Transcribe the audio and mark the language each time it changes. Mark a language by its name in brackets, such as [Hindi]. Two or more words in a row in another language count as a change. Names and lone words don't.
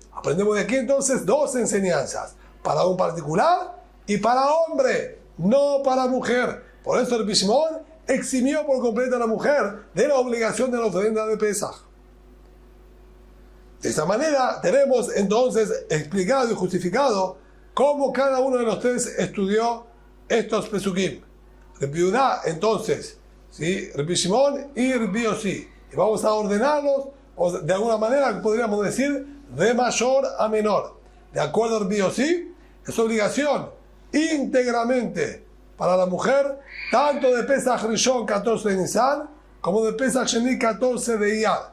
[Spanish] Aprendemos de aquí entonces dos enseñanzas. Para un particular y para hombre, no para mujer. Por eso el Rabbi Shimon eximió por completo a la mujer de la obligación de la ofrenda de Pesaj. De esta manera tenemos entonces explicado y justificado cómo cada uno de los tres estudió estos pesukim. Rabbi Yehuda, entonces, ¿sí? Rabbi Shimon y Rabbi Yossi. Y vamos a ordenarlos, o de alguna manera podríamos decir, de mayor a menor. De acuerdo a Rabbi Yossi, es obligación íntegramente para la mujer, tanto de Pesach Rishon 14 de Nisan, como de Pesach Sheni 14 de Iyar.